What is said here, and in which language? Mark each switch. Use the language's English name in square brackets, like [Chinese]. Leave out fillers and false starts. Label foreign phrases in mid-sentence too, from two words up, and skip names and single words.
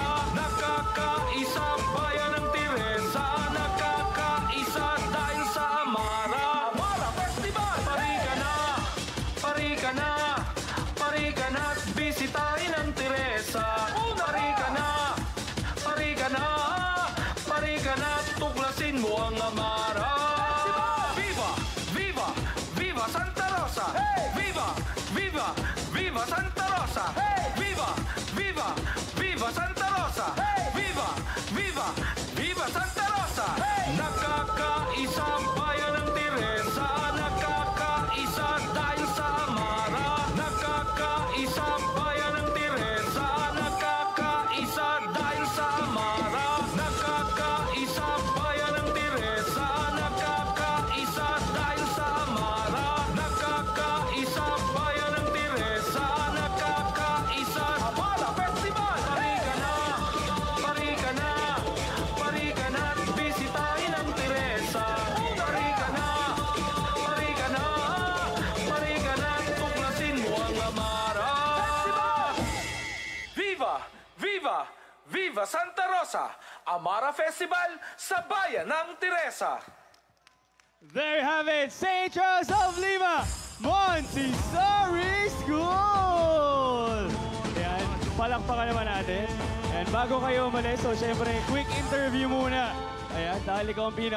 [Filipino] Nakakaisa bayan ng Teresa, nakakaisa dahil sa Amara. Amara Festival! Parika na! Parika na! Parika na at bisitahin ang Teresa. Parika na! Parika na! Parika na at tuklasin mo ang Amara. Viva! Viva! Viva Santa Rosa! Viva! Viva! Viva Santa Rosa! Viva! Viva! Viva Santa Rosa! Viva! Viva! Viva Santa Rosa! Nakakaisa bayan ng Teresa, nakakaisa dahil sa Amara. Nakakaisa bayan ng Teresa, nakakaisa dahil sa Amara. Nakakaisa bayan ng Teresa, nakakaisa dahil sa Amara. Nakakaisa bayan ng Teresa, nakakaisa. Amara Festival! Parika na! Parika na! Parika na at bisitahin ang Teresa. Parika na! Parika na! Parika na at tuklasin mo ang Amara. Viva! Viva! Viva Santa Rosa! Amara Festival sa bayan ng Teresa. [English] There you have it, St. Charles of Lima, Montessori School! [Filipino] Ayan, palakpakan naman natin. Ayan, bago kayo umalis, so syempre, [English] quick interview [Filipino] muna. Ayan, dahil ikaw ang